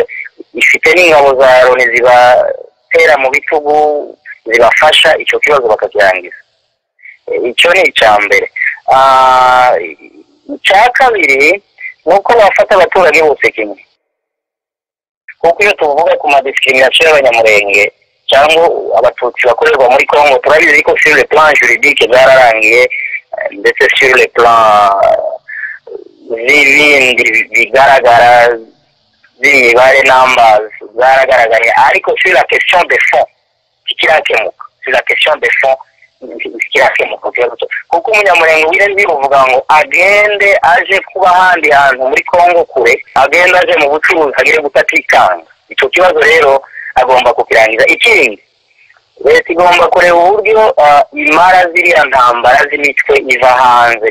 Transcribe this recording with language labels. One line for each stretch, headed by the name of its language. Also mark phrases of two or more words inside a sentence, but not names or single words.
Kinyarwanda: Ifite n'ingabo za Loni zibatera mu bitugu zibafasha icyo kibazo bakakirangiza. Icyo ni icyambere. Icya kabiri nuko bafata abaturage bose kimwe, kuko iyo tuvuga ku madiscrimination y'abanyamurenge cyangwa abatutsi bakorerwa muri Kongo, turabizi ko
French: sur le plan juridique
Kinyarwanda: zararangiye, ndetse
French: sur le plan
Kinyarwanda: z'ibindi bigaragara z'imibare numbers zaragaragaye. Ariko
French: sur la question de fond
Kinyarwanda: kirakemuka,
French: sur la question de fond
Kinyarwanda: kirakemuka, kuko umunyamurenge wirenze uvuga ngo agende aje kuba handi hantu muri Kongo kure, agenda aje mu bucuruzi agire gutatikanga. Icyo kibazo rero agomba kukirangiza. Ikindi, leta igomba kureba uburyo imara ziriya ntambara z'imitwe iva hanze.